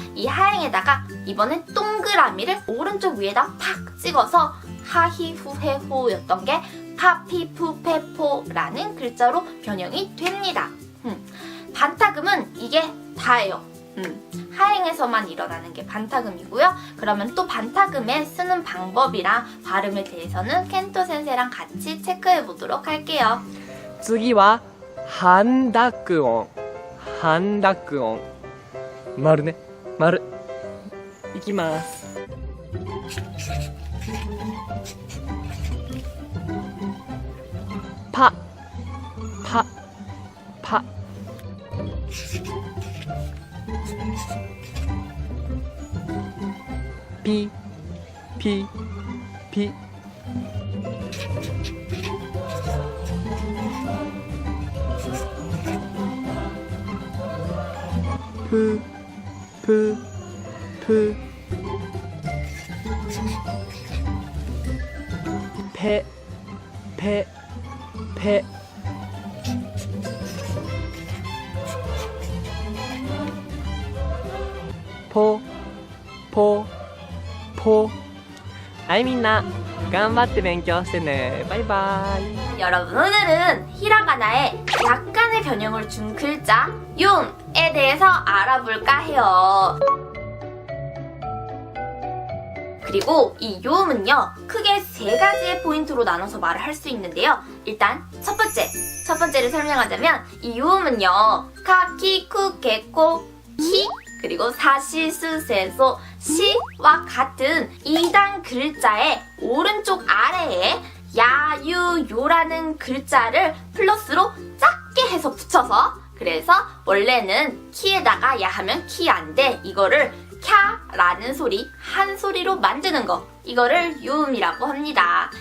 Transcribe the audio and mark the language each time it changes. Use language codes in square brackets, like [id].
[ko] 이 하행에다가 이번엔 동그라미를 오른쪽 위에다 팍 찍어서 하히후헤호였던 게 파피푸페포라는 글자로 변형이 됩니다. 반타금은 이게 다예요. 하행에서만 일어나는 게 반타금이고요. 그러면 또 반타금에 쓰는 방법이랑 발음에 대해서는 켄토 센세랑 같이 체크해 보도록 할게요. [ja] 次は半濁音半濁音丸ね丸いきますパパパピピピプププペペペポポポはいみんな頑張って勉強してねバイバイ [ko] 여러분 오늘은 히라가나에 약간의 변형을 준 글자 용에 대해서 알아볼까 해요. 그리고 이 요음은요 크게 세 가지의 포인트로 나눠서 말을 할 수 있는데요. 일단 첫 번째를 설명하자면 이 요음은요 카키 쿠케코 키 그리고 사시스세소 시와 같은 2단 글자의 오른쪽 아래에 야유요라는 글자를 플러스로 작게 해서 붙여서 그래서 원래는 키에다가 야 하면 키 안 돼 이거를 캬라는 소리 한 소리로 만드는 거 이거를 요음이라고 합니다.